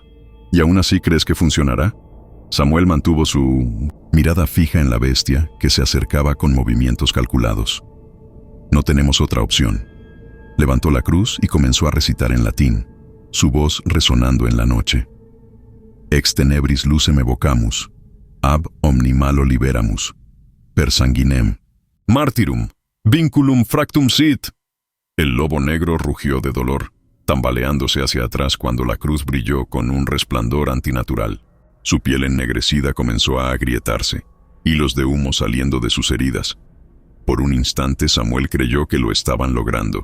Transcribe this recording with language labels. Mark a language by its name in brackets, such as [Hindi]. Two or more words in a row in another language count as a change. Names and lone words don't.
[Spanish] ¿Y aún así crees que funcionará? Samuel mantuvo su mirada fija en la bestia que se acercaba con movimientos calculados. No tenemos otra opción. Levantó la cruz y comenzó a recitar en latín, su voz resonando en la noche. [Latin] Ex tenebris lucem evocamus, ab omni malo liberamus, per sanguinem, martyrum, vinculum fractum sit. [Spanish] El lobo negro rugió de dolor, tambaleándose hacia atrás cuando la cruz brilló con un resplandor antinatural. Su piel ennegrecida comenzó a agrietarse, hilos de humo saliendo de sus heridas. Por un instante Samuel creyó que lo estaban logrando.